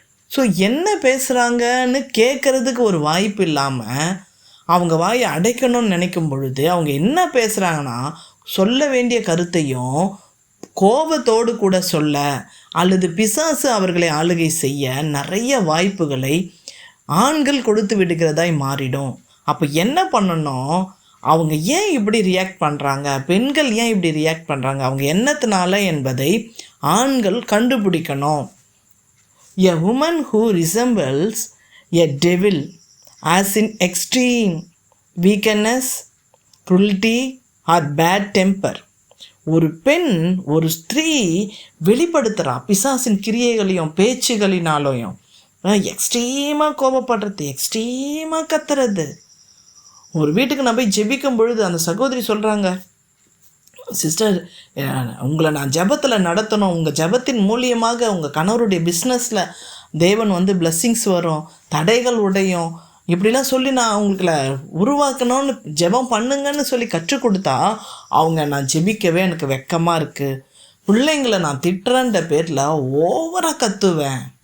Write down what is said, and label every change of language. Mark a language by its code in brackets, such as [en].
[ta] So என்ன பேசுகிறாங்கன்னு கேட்குறதுக்கு ஒரு வாய்ப்பு இல்லாமல் அவங்க வாயை அடைக்கணும்னு நினைக்கும் பொழுது அவங்க என்ன பேசுகிறாங்கன்னா, சொல்ல வேண்டிய கருத்தையும் கோபத்தோடு கூட சொல்ல, அல்லது பிசாசு அவர்களை ஆளுகை செய்ய நிறைய வாய்ப்புகளை ஆண்கள் கொடுத்து விடுகிறதாய் மாறிடும். அப்போ என்ன பண்ணணும், அவங்க ஏன் இப்படி ரியாக்ட் பண்ணுறாங்க, பெண்கள் ஏன் இப்படி ரியாக்ட் பண்ணுறாங்க, அவங்க என்னத்தினால என்பதை ஆண்கள் கண்டுபிடிக்கணும். [en] A woman who resembles a devil as in extreme weakness, cruelty or bad temper. [ta] ஒரு பெண், ஒரு ஸ்திரீ வெளிப்படுத்துகிறா பிசாசின் கிரியைகளையும் பேச்சுகளினாலையும், எக்ஸ்ட்ரீமாக கோபப்படுறது, எக்ஸ்ட்ரீமாக கத்துறது. ஒரு வீட்டுக்கு நான் போய் ஜெபிக்கும் பொழுது அந்த சகோதரி சொல்கிறாங்க, சிஸ்டர் உங்களை நான் ஜெபத்தில் நடத்தணும், உங்கள் ஜெபத்தின் மூலியமாக உங்கள் கணவருடைய பிஸ்னஸில் தேவன் பிளெஸ்ஸிங்ஸ் வரும், தடைகள் உடையும், இப்படிலாம் சொல்லி நான் அவங்களுக்குல உருவாக்கணும்னு ஜெபம் பண்ணுங்கன்னு சொல்லி கற்றுக் கொடுத்தா அவங்க நான் ஜெபிக்கவே எனக்கு வெக்கமாக இருக்குது, பிள்ளைங்களை நான் திட்டுறன்ற பேரில் ஓவராக கத்துவேன்,